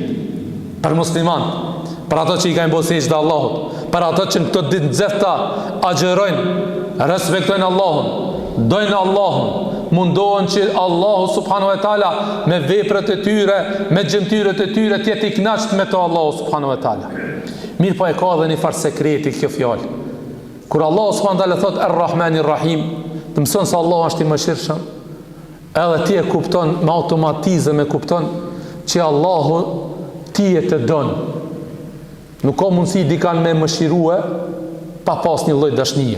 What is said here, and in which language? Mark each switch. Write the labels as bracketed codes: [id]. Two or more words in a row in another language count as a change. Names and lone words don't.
[sq] Për musliman, për ato që i kanë bërë sejdë Allahut, për ato që në këto ditë nxehta agjërojnë, respektojnë Allahun, dojnë Allahun, mundohen që Allahu [ar] سبحانه وتعالى [sq] me veprat e tyre, me gjymtyrët e tyre të jetë i kënaqur me to Allahu [ar] سبحانه وتعالى. [sq] Mirë po e ka edhe një farë sekreti kjo fjalë. Kur Allahu [ar] سبحانه وتعالى [sq] thot [ar] الرحمن الرحيم, [sq] të mëson se Allahu është i mëshirshëm, edhe ti e kupton me automatizëm, e kupton që Allahu ti e të donë. Nuk ka mundësi dikan me mëshirue pa pas një lloj dashnie.